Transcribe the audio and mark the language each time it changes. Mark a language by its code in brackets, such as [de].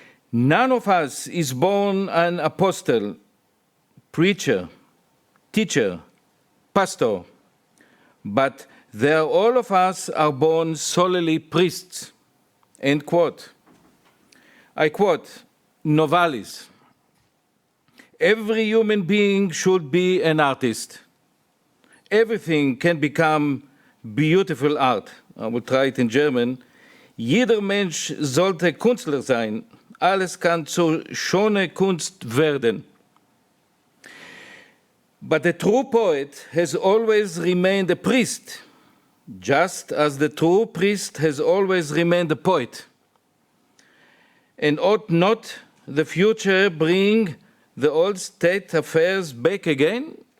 [en] None of us is born an apostle, preacher, teacher, pastor, but all of us are born solely priests. End quote. I quote Novalis. Every human being should be an artist. Everything can become beautiful art. I will try it in German. [de] Jeder Mensch sollte Künstler sein. Alles kann zur schöne Kunst werden. [en] But the true poet has always remained a priest, just as the true priest has always remained a poet. And ought not the future bring the old state affairs back again?